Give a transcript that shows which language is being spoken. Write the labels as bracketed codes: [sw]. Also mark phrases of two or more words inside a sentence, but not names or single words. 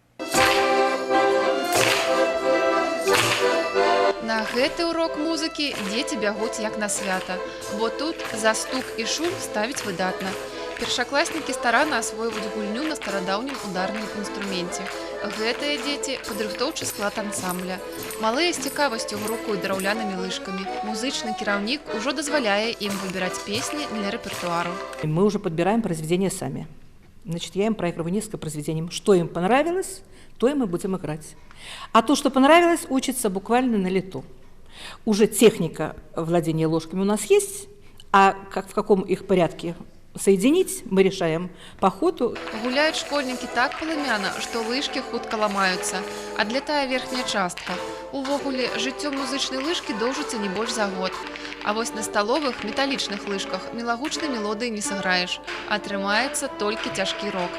[be] На гэты урок музыкі дзеці бягуць як на свята, бо тут за стук і шум ставіць выдатна. Першакласнікі старанна асвойваюць гульню на старадаўнім ударным інструменце. Гэтыя дзеці – падрыхтоўчы склад ансамбля. Малыя з цікавасцю грукаюць драўлянымі лыжкамі. Музычны кіраўнік ужо дазваляе ім выбіраць песні для рэпертуару. [ru] Мы уже подбираем произведения сами. Значит, я им проигрываю несколько произведений. Что им понравилось, то и мы будем играть. А то, что понравилось, учится буквально на лету. Уже техника владения ложками у нас есть, а как, в каком их порядке соединить, мы решаем по ходу. [be] Гуляюць школьнікі так паламяна, што лыжкі хутка ламаюцца, адлятае верхняя частка. Увогуле, жыццё музычнай лыжкі доўжыцца не больш за год. А вось на сталовых металічных лыжках мілагучнай мелодыі не сыграеш, атрымаецца толькі цяжкі рок.